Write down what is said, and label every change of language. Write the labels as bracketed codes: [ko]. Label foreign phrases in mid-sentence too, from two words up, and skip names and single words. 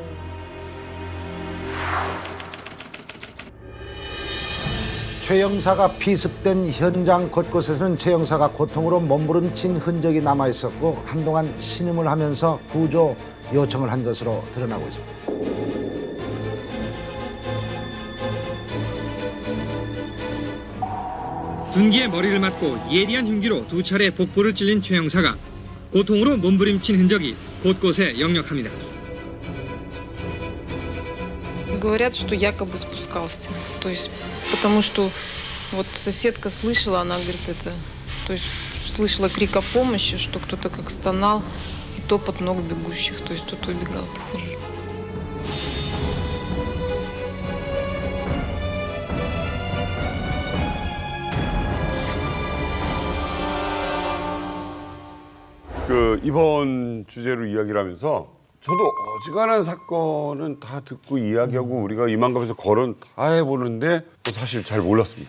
[ko] 최 영사가 피습된 현장 곳곳에서는 최 영사가 고통으로 몸부림친 흔적이 남아 있었고 한동안 신음을 하면서 구조 요청을 한 것으로 드러나고 있습니다. 군기에 머리를 맞고 예리한 흉기로 2차례 복부를 찔린 최 형사가 고통으로 몸부림친 흔적이 곳곳에 역력합니다. [ru] Говорят, что якобы спускался. То есть, потому что вот соседка слышала, она говорит, это, то есть слышала крик о помощи, что кто-то как стонал и топот ног бегущих. То есть кто-то убегал, похоже. [ko] 그 이번 주제로 이야기를 하면서 저도 어지간한 사건은 다 듣고 이야기하고 우리가 이만감에서 거론 다 해보는데 사실 잘 몰랐습니다.